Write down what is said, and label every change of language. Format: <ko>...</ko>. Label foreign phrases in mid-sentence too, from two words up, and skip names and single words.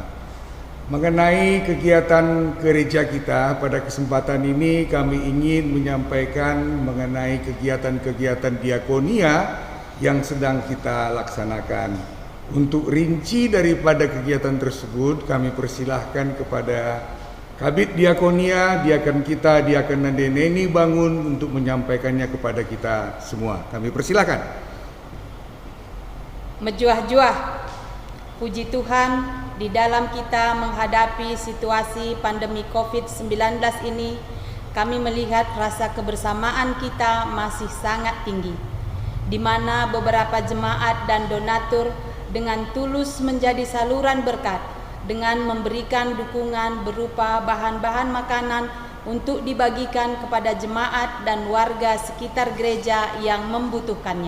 <id>Mengenai kegiatan gereja kita, pada kesempatan ini kami ingin menyampaikan mengenai kegiatan-kegiatan diakonia yang sedang kita laksanakan. Untuk rinci daripada kegiatan tersebut, kami persilahkan kepada Kabid Diakonia, Diakon kita, Diakon Nandeneni Bangun untuk menyampaikannya kepada kita semua. Kami persilakan. Mejuah-juah, puji Tuhan, di dalam kita menghadapi situasi pandemi COVID-19 ini, kami melihat rasa kebersamaan kita masih sangat tinggi, di mana beberapa jemaat dan donatur dengan tulus menjadi saluran berkat, dengan memberikan dukungan berupa bahan-bahan makanan untuk dibagikan kepada jemaat dan warga sekitar gereja yang membutuhkannya.</id>